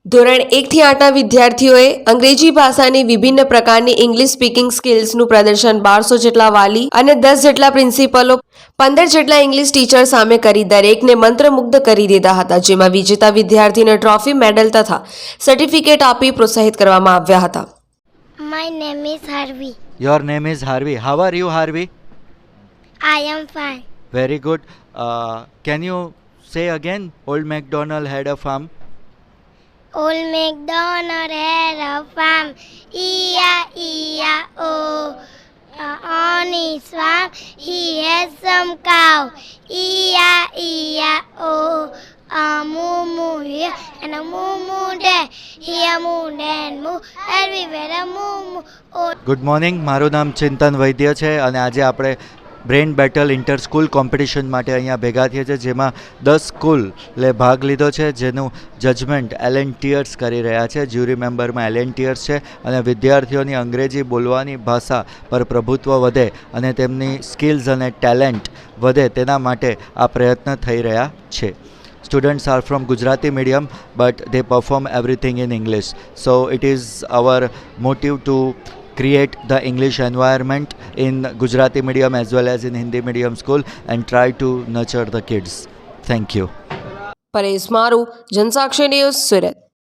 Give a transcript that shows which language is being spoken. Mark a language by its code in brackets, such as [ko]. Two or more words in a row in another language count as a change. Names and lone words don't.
[gu] ધોરણ 1 થી 8ના વિદ્યાર્થીઓએ અંગ્રેજી ભાષાની વિભિન્ન પ્રકારની [en] English speaking skills [gu] પ્રદર્શન 1200 જેટલા વાલી અને 10 જેટલા પ્રિન્સિપલો 15 જેટલા [en] English teacher [gu] સામે કરી દરેકને મંત્રમુગ્ધ કરી દીધા હતા, જેમાં વિજેતા વિદ્યાર્થીને ટ્રોફી, મેડલ તથા સર્ટિફિકેટ આપી પ્રોત્સાહિત કરવામાં આવ્યા હતા। [en] My name is Harvey. Your name is Harvey. How are you, Harvey? I am fine. Very good. Can you say again? Old MacDonald had a farm. Old MacDonald had a farm, E-I-E-I-O. On his farm he had some cow, E-I-E-I-O. A moo moo here and a moo moo there, here moo there moo, everywhere a moo moo. Oh. Good morning, [gu] મારું નામ ચિંતન વૈદ્ય છે અને આજે આપણે બ્રેઇન બેટલ ઇન્ટર સ્કૂલ કોમ્પિટિશન માટે અહીંયા ભેગા થયા છે, જેમાં 10 સ્કૂલે ભાગ લીધો છે, જેનું જજમેન્ટ એલ&ટીયર્સ કરી રહ્યા છે। [en] jury member [gu] એલ&ટીયર્સ છે અને વિદ્યાર્થીઓની અંગ્રેજી બોલવાની ભાષા પર પ્રભુત્વ વધે અને તેમની સ્કિલ્સ અને ટેલેન્ટ વધે તેના માટે આ પ્રયત્ન થઈ રહ્યા છે। [en] Students are from Gujarati medium, but they perform everything in English. So it is our motive to create the English environment in Gujarati medium as well as in Hindi medium school and try to nurture the kids. Thank you. [gu] પરેશ મારુ, જનસાક્ષી ન્યૂઝ, સુરત।